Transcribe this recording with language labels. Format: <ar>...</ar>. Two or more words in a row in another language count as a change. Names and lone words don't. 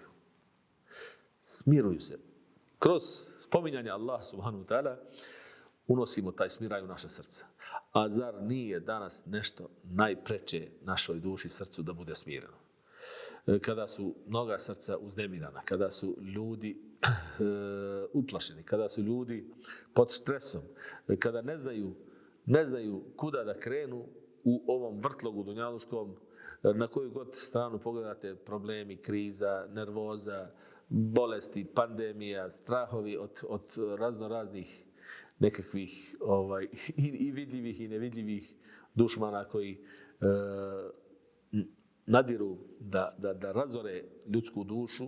<bs>Smiruju se. Kroz spominjanje Allah</bs> <ar>سبحانه وتعالى</ar> <bs>unosimo taj smiraj u naše srca. A zar nije danas nešto najpreče našoj duši, srcu da bude smireno? Kada su mnoga srca uznemirana, kada su ljudi uplašeni, kada su ljudi pod stresom, kada ne znaju kuda da krenu u ovom vrtlogu dunjaluškom, na koju god stranu pogledate, problemi, kriza, nervoza, bolesti, pandemija, strahovi od raznoraznih nekakvih i vidljivih i nevidljivih dušmana koji nadiru da razore ljudsku dušu.</bs>